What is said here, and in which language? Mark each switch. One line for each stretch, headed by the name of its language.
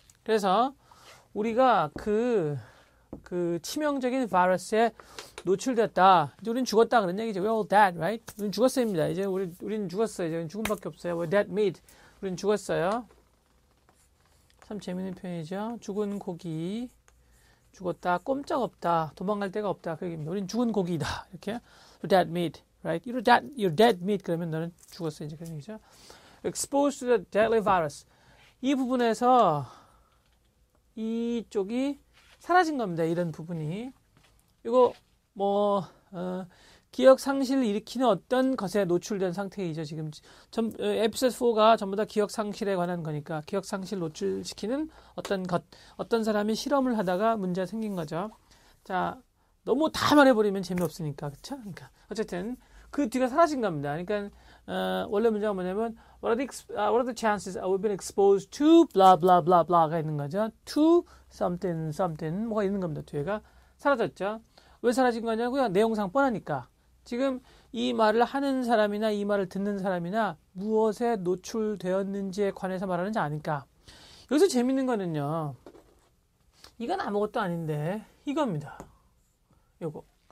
Korean: 그래서 우리가 그 치명적인 바이러스에 노출됐다. 이제 우린 죽었다 그런 얘기죠.
English: We're all dead, right?
Korean: 우린 죽었어요입니다. 이제 우린 죽었어요. 이제 죽음밖에 없어요.
English: We're dead meat.
Korean: 우린 죽었어요. 참 재밌는 표현이죠. 죽은 고기, 죽었다, 꼼짝없다, 도망갈 데가 없다. 그 얘기입니다. 우린 죽은 고기다. 이렇게
English: We're dead meat, right? You're dead meat.
Korean: 그러면 너는 죽었어. 이제 그런 얘기죠.
English: Exposed to the deadly virus.
Korean: 이 부분에서 이쪽이 사라진 겁니다. 이런 부분이. 이거 기억 상실을 일으키는 어떤 것에 노출된 상태이죠. 지금 에피소드 4가 전부 다 기억 상실에 관한 거니까 기억 상실 노출시키는 어떤 사람이 실험을 하다가 문제가 생긴 거죠. 자, 너무 다 말해버리면 재미없으니까, 그렇죠? 그러니까 어쨌든 그 뒤가 사라진 겁니다. 그러니까 원래 문제가 뭐냐면
English: What are the chances we've been exposed to blah blah blah blah
Korean: 가 있는 거죠.
English: To something something
Korean: 뭐가 있는 겁니다. 뒤에가 사라졌죠. 왜 사라진 거냐고요? 내용상 뻔하니까. 지금 이 말을 하는 사람이나 이 말을 듣는 사람이나 무엇에 노출되었는지에 관해서 말하는지 아니까. 여기서 재밌는 거는요. 이건 아무것도 아닌데 이겁니다. 요거.